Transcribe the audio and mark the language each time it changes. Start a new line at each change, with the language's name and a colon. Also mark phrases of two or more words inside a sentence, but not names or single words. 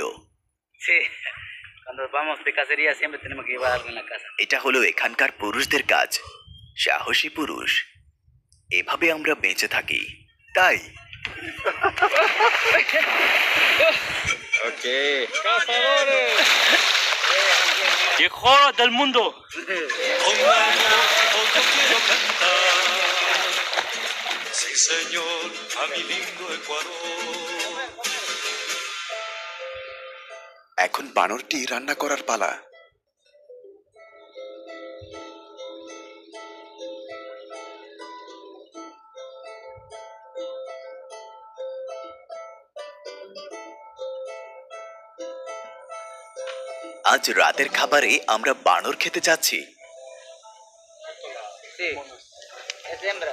Spanish: Sí, cuando vamos de cacería siempre tenemos que llevar algo en la casa.
Bangla: এটা হলো এখানকার পুরুষদের কাজ, সাহসী পুরুষ। এভাবে আমরা বেঁচে থাকি, তাই।
Spanish: Ok. ¡Cazadores! Mejor del mundo. Con amor hoy yo quiero cantar. Sí, señor, a mi lindo Ecuador.
Bangla: এখন বানরটি রান্না করার পালা। আজ রাতের খাবারে আমরা বানর খেতে যাচ্ছি।
Spanish: Sí. Es hembra.